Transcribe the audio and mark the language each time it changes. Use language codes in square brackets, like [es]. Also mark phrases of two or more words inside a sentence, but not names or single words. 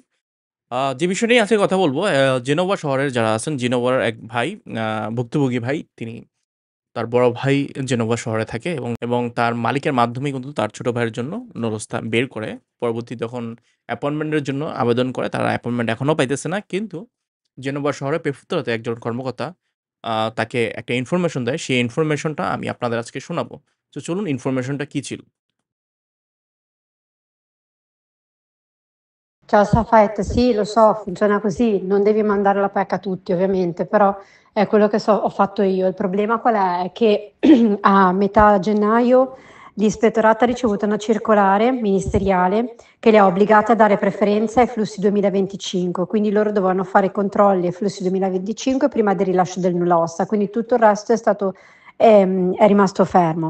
[bn] যে বিষয় নিয়ে আজকে কথা বলবো, জেনোভা শহরের যারা আছেন, জেনোভার এক ভাই, ভুক্তভোগী ভাই, তিনি তার বড় ভাই জেনোভা শহরে থাকে এবং তার মালিকের মাধ্যমেই কিন্তু তার ছোট ভাইয়ের জন্য নুরস্তা বের করে। পরবর্তী যখন অ্যাপয়েন্টমেন্টের জন্য আবেদন করে, তারা অ্যাপয়েন্টমেন্ট এখনো পাইতেছে না। কিন্তু জেনোভা শহরের প্রেফেক্টরাতে একজন কর্মকর্তা তাকে একটা ইনফরমেশন দেয়। সেই ইনফরমেশনটা আমি আপনাদের আজকে শোনাবো। তো চলুন, ইনফরমেশনটা কি ছিল? [it] Ciao Safet, sì, lo so, funziona così, non devi mandare la PEC a tutti ovviamente, però è quello che ho fatto io. Il problema qual è? È che a metà gennaio l'ispettorato ha ricevuto una circolare ministeriale che li ha obbligati a dare preferenza ai flussi 2025, quindi loro dovevano fare i controlli ai flussi 2025 prima del rilascio del nulla osta, quindi tutto il resto è rimasto fermo.